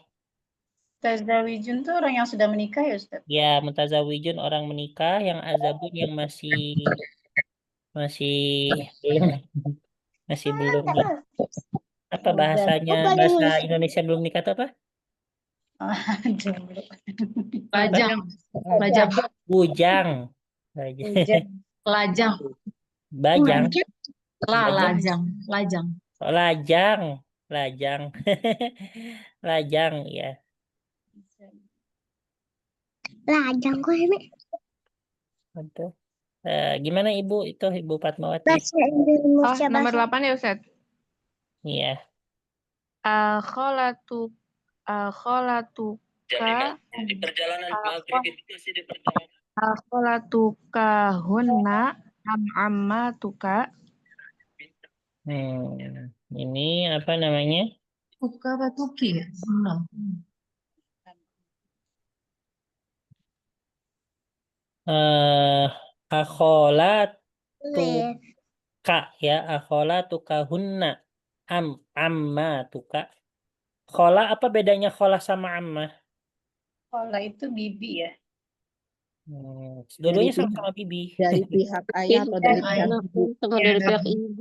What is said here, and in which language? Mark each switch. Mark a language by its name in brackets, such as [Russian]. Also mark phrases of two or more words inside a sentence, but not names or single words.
[Indonesian] Tazawijun tuh orang yang sudah menikah ya Ustaz? Ya, mutazawijun orang menikah, yang azabun yang masih belum masih belum nih. Apa bahasanya? Bahasa Indonesia belum nikah itu apa? Jomblo. Lajang. Lajang. Bujang. Bajang. Lajang. Bajang. Lajang. Lajang. Oh, lajang. Lajang. Lajang ya. Lajang kok ini Betul. Gimana Ibu itu Ibu Fatmawati? bahasa Indonesia Nomor bahasa 8 ya Ustaz. Iya. [Arabic] Akholatuka [Indonesian] Di perjalanan maghrib itu masih di perjalanan. [Arabic] خالاتك هن عماتك. [Indonesian] Ini apa namanya? Tuka batuki ya? Belum. Akholat Live. [Arabic] tuka ya, خالاتك هن عماتك. [Indonesian] Khola apa bedanya khola sama amma? Khola itu bibi ya. Dua-duanya sama-sama bibi. Dari pihak ayah atau dari pihak ibu? Sama dari pihak ibu.